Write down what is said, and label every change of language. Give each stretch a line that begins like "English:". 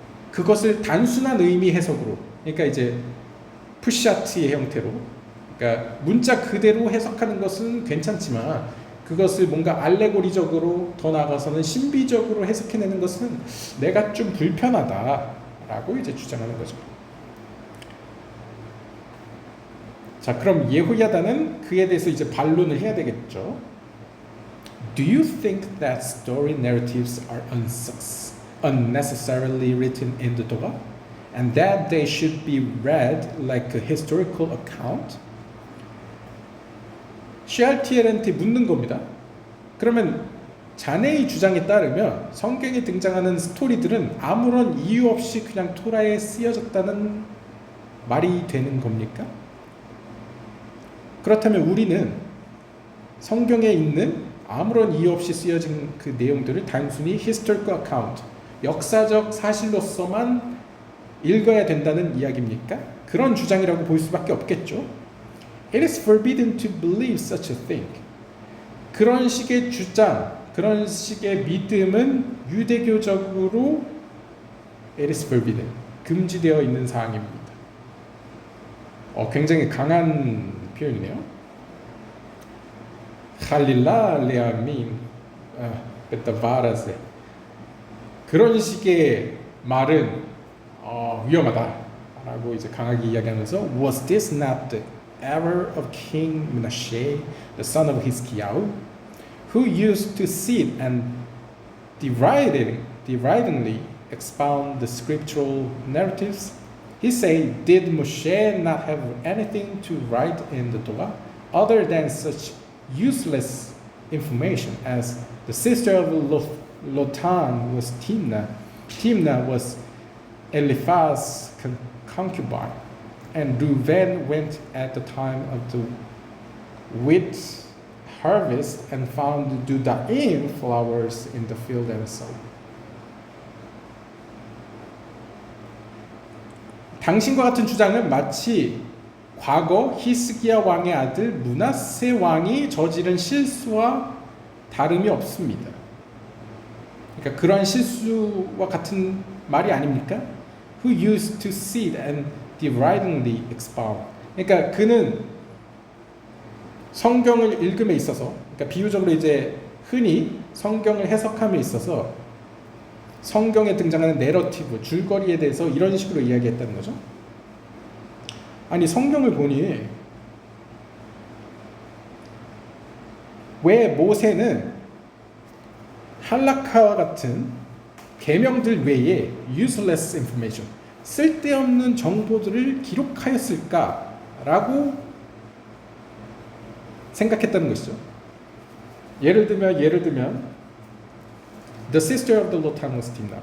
Korean: 그것을 단순한 의미 해석으로, 그러니까 이제 푸샤트의 형태로, 그러니까 문자 그대로 해석하는 것은 괜찮지만 그것을 뭔가 알레고리적으로 더 나아가서는 신비적으로 해석해내는 것은 내가 좀 불편하다라고 이제 주장하는 거죠. 자, 그럼 예호야다는 그에 대해서 이제 반론을 해야 되겠죠.
English: Do you think that story narratives are unnecessarily written in the Torah, and that they should be read like a historical account?
Korean: 셰알티엘한테 묻는 겁니다. 그러면 자네의 주장에 따르면 성경에 등장하는 스토리들은 아무런 이유 없이 그냥 토라에 쓰여졌다는 말이 되는 겁니까? 그렇다면 우리는 성경에 있는 아무런 이유 없이 쓰여진 그 내용들을 단순히
English: historical account,
Korean: 역사적 사실로서만 읽어야 된다는 이야기입니까? 그런 주장이라고 볼 수밖에 없겠죠.
English: It is forbidden to believe such a thing.
Korean: 그런 식의 주장, 그런 식의 믿음은 유대교적으로
English: It is forbidden.
Korean: 금지되어 있는 사항입니다. 굉장히 강한 표현이네요.
Hebrew: 할릴라 레아민 베타바라세.
Korean: 그런 식의 말은 위험하다라고 이제 강하게 이야기하면서
English: Was this not the error of King Menashe, the son of Hiskiyahu, who used to sit and deridingly expound the scriptural narratives? He said, did Moshe not have anything to write in the Torah other than such useless information as the sister of Lotan was Timnah? Timnah was Eliphaz's concubine, and Reuben went at the time of the wheat harvest and found Dudaim flowers in the field and so.
Korean: 당신과 같은 주장은 마치 과거 히스기야 왕의 아들 므낫세 왕이 저지른 실수와 다름이 없습니다. 그러니까 그러한 실수와 같은 말이 아닙니까?
English: Who used to sit and deridingly expound.
Korean: 그러니까 그는 성경을 읽음에 있어서, 그러니까 비유적으로 이제 흔히 성경을 해석함에 있어서 성경에 등장하는 내러티브, 줄거리에 대해서 이런 식으로 이야기했다는 거죠. 아니 성경을 보니 왜 모세는 할라카와 같은 계명들 외에
English: useless information,
Korean: 쓸데없는 정보들을 기록하였을까라고 생각했다는 것이죠. 예를 들면
English: The sister of the Lotan was Timna.